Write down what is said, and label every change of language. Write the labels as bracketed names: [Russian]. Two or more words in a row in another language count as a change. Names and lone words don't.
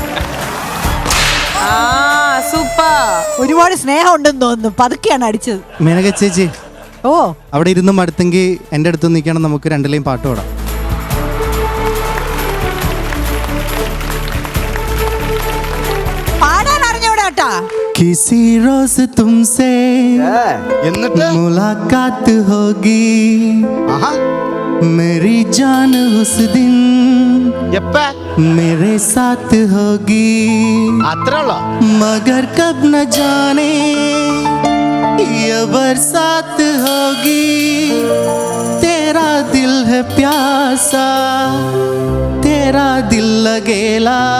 [Malayalam] സൂപ്പർ. ഒരുപാട് സ്നേഹം ഉണ്ടെന്ന് തോന്നുന്നു, പതുക്കെയാണ് അടിച്ചത്. മേനക ചേച്ചി, ഓ അവിടെ ഇരുന്ന് മടുത്തെങ്കിൽ എൻ്റെ അടുത്ത് നിൽക്കണം, നമുക്ക് 2 ലൈൻ പാട്ട് പാടാം. പാടാൻ അറിഞ്ഞൂടാട്ടാ. [Hindi] किसी रोज तुमसे मुलाकात होगी, मेरी जान उस दिन मेरे साथ होगी, मगर कब न जाने ये बरसात होगी, तेरा दिल है प्यासा, तेरा दिल लगेला,